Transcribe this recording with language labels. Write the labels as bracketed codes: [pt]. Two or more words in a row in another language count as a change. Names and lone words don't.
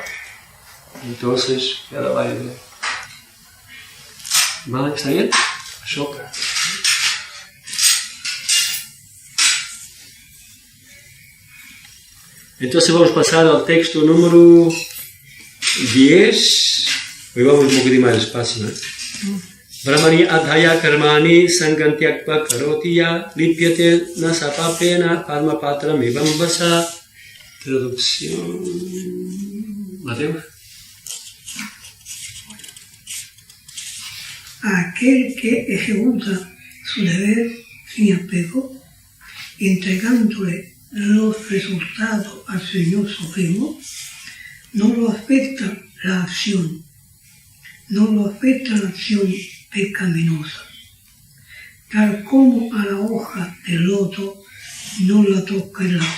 [es] Entonces, queda la idea. ¿Vale? ¿Está bien? Choca. Entonces vamos a pasar al texto número 10. Hoy vamos un poquito más despacio, ¿eh? [sa] ब्रह्मण्याधाय कर्माणि सङ्गं त्यक्त्वा करोति यः लिप्यते न स पापेन पद्मपत्रमिवाम्भसा. [es] Traducción. Mateo. Aquel que ejecuta su deber sin apego, entregándole los resultados al Señor Supremo, no lo afecta la acción pecaminosa, tal como a la hoja del loto no la toca el agua.